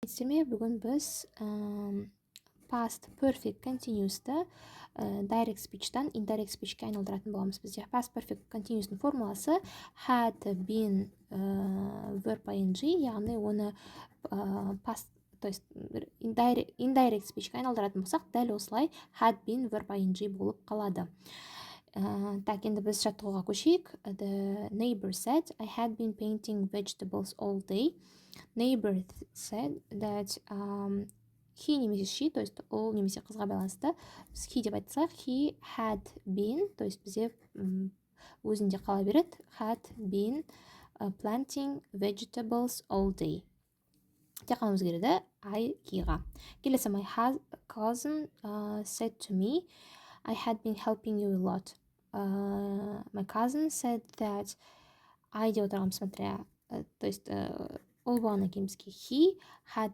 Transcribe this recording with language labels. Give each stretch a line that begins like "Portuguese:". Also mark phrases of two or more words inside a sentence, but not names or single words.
Kazakh: Сіздерме бүгін біз
English: past perfect continuous'ты direct speech'тан indirect speech'ке
Kazakh: айналдыратын боламыз. Бізде
English: past perfect continuous'ның
Kazakh: формуласы
English: had been verb ing,
Kazakh: яғни оны past,
Russian: то есть
English: indirect speech'ке
Kazakh: айналдыратын болсақ, дәл осылай
English: had been verb ing
Kazakh: болып қалады. Так, енді біз жаттығуға көшейік.
English: The neighbor said, I had been painting vegetables all day. Neighbor said that he
Kazakh: немесе she,
Russian: то есть
Kazakh: ол немесе қызға байланысты. Біз he деп айтсақ,
English: he had been,
Russian: то есть
Kazakh: бізде өзінде қала береді,
English: had been planting vegetables all day.
Kazakh: Тек қана өзгереді
English: I heға.
Kazakh: Келесі,
English: my cousin said to me, I had been helping you a lot. My cousin said that I
Kazakh: деп отырғанбыз,
Russian: смотря, то есть
Kazakh: ол болғаннан кейін бізге
English: he had